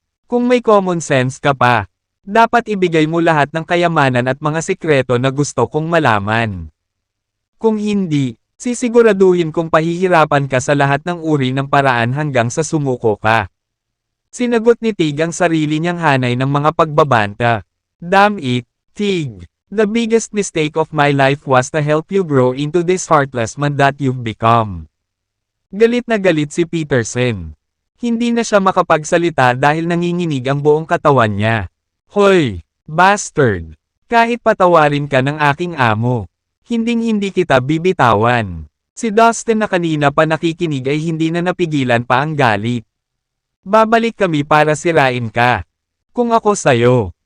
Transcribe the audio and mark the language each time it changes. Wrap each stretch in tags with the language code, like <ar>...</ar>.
<tl>Kung may common sense ka pa, dapat ibigay mo lahat ng kayamanan at mga sikreto na gusto kong malaman. Kung hindi, sisiguraduhin kong pahihirapan ka sa lahat ng uri ng paraan hanggang sa sumuko ka. Sinagot ni Tig ang sarili niyang hanay ng mga pagbabanta.</tl> <en>Damn it, Tig. The biggest mistake of my life was to help you grow into this heartless man that you've become.</en> <tl>Galit na galit si Peterson. Hindi na siya makapagsalita dahil nanginginig ang buong katawan niya. Hoy, bastard! Kahit patawarin ka ng aking amo, hinding-hindi kita bibitawan. Si Dustin na kanina pa nakikinig ay hindi na napigilan pa ang galit. Babalik kami para sirain ka. Kung ako sayo,</tl>